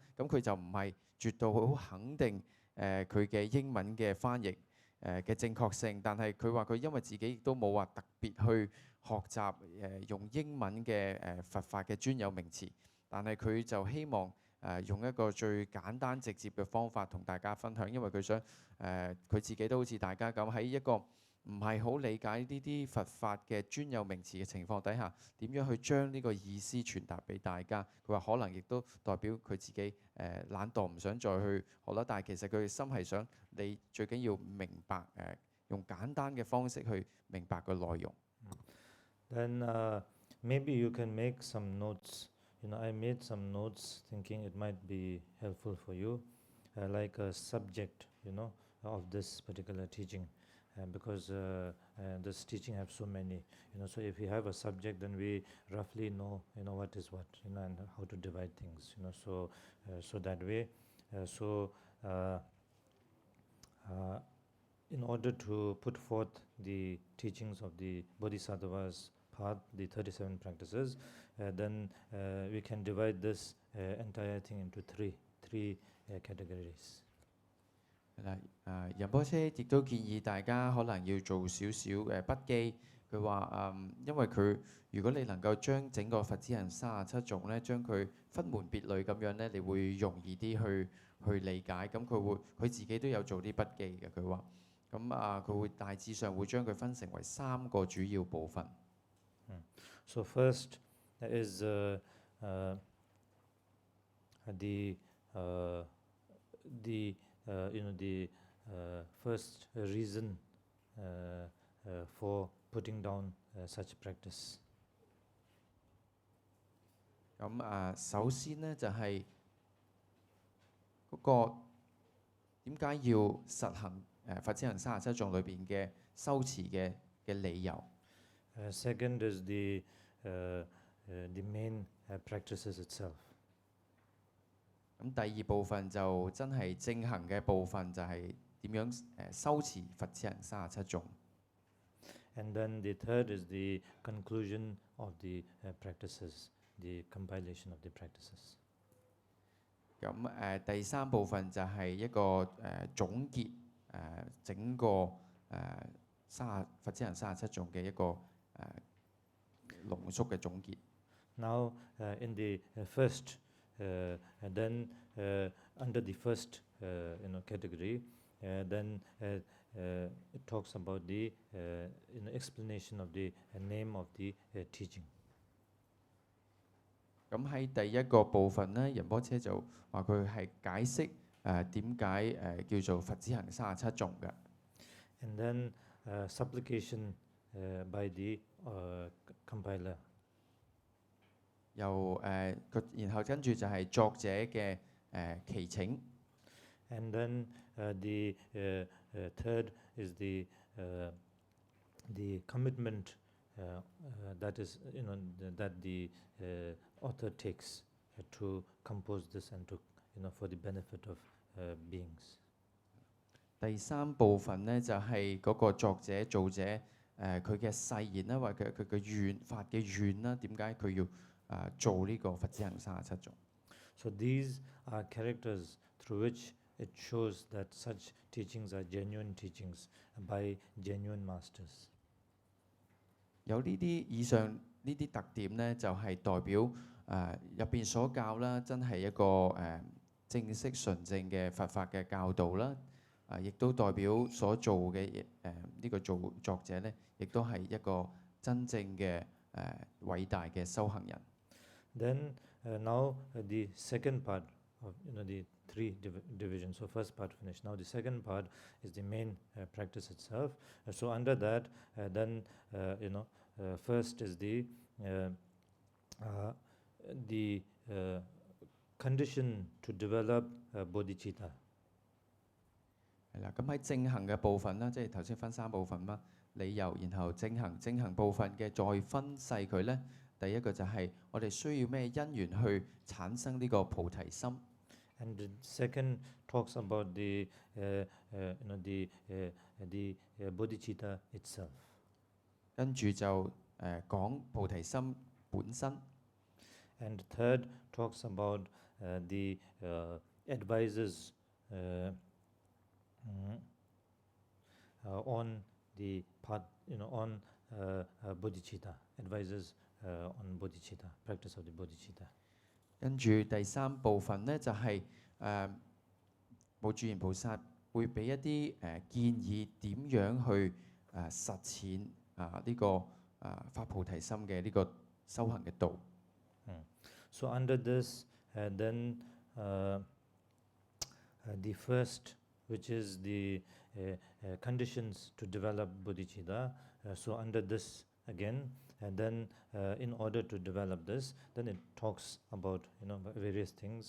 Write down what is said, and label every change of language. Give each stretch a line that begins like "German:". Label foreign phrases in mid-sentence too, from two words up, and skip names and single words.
Cantonese: 咁佢就唔係絕對好肯定佢嘅英文嘅翻譯嘅正確性，但係佢話佢因為自己亦都冇話特別去學習用英文嘅佛法嘅專有名詞，但係佢就希望用一個最簡單直接嘅方法同大家分享，因為佢想佢自己都好似大家咁喺一個唔係好理解呢啲佛法嘅專有名詞嘅情況底下，點樣去將呢個意思傳達俾大家？佢話可能亦都代表佢自己懶惰，唔想再去學啦。但係其實佢嘅心係想你最緊要明白用簡單嘅方式去明白個內容。
English: Then maybe you can make some notes. I made some notes thinking it might be helpful for you, like a subject, of this particular teaching. Because this teaching have so many, so if you have a subject, then we roughly know, what is what, and how to divide things, so that way. In order to put forth the teachings of the Bodhisattvas path, the 37 practices, then we can divide this entire thing into three categories.
Cantonese: 仁波切亦都建議大家可能要做少少筆記。佢話因為佢如果你能夠將整個佛子行37頌咧，將佢分門別類咁樣咧，你會容易啲去理解。咁佢自己都有做啲筆記嘅。佢話咁佢會大致上會將佢分成為3個主要部分。
English: So first is the first reason for putting down such practice.
Cantonese: 咁首先呢，就係嗰個點解要實行佛子行37頌裏邊嘅修持嘅理由。
English: Second is the main practices itself.
Cantonese: 咁第二部分就真係正行嘅部分，就係點樣修持佛子行37頌。
English: And then the third is the conclusion of the practices, the compilation of the practices.
Cantonese: 咁第三部分就係一個總結整個佛子行37頌嘅一個濃縮嘅總結。
English: Now, in the first, and then under the first category, then it talks about the explanation of the name of the teaching.
Cantonese: 咁喺第一個部分咧，仁波切就話佢係解釋點解叫做佛子行37頌嘅。
English: And then supplication by the compiler.
Cantonese: 然後跟住就係作者嘅祈請。
English: And then the third is the commitment that is that the author takes to compose this and to for the benefit of beings.
Cantonese: 第三部分咧就係嗰個作者造者佢嘅誓言啦，或者佢嘅願發嘅願啦，點解佢要做呢個佛子行37頌？
English: So these are characters through which it shows that such teachings are genuine teachings by genuine masters.
Cantonese: 有呢啲以上呢啲特點咧，就係代表入邊所教啦，真係一個正式純正嘅佛法嘅教導啦。亦都代表所做嘅呢個作者咧，亦都係一個真正嘅偉大嘅修行人。
English: Then now the second part of the three divisions. So first part finished. Now the second part is the main practice itself. So under that, then first is the condition to develop bodhicitta.
Cantonese: 係啦，咁喺正行嘅部分啦，即係頭先分三部分啦，理由，然後正行部分嘅再分細佢咧。第一個就係我哋需要咩因緣去產生呢個菩提心。
English: And the second talks about the bodhicitta itself.
Cantonese: 跟住就講菩提心本身。
English: And third talks about the advisors on the path, on bodhicitta, advisors on bodhicitta, practice of the bodhicitta.
Cantonese: 跟住第三部分咧，就係無住賢菩薩會俾一啲建議點樣去實踐呢個發菩提心嘅呢個修行嘅道。
English: So under this, then the first, which is the conditions to develop bodhicitta. So under this again, and then in order to develop this, then it talks about various things.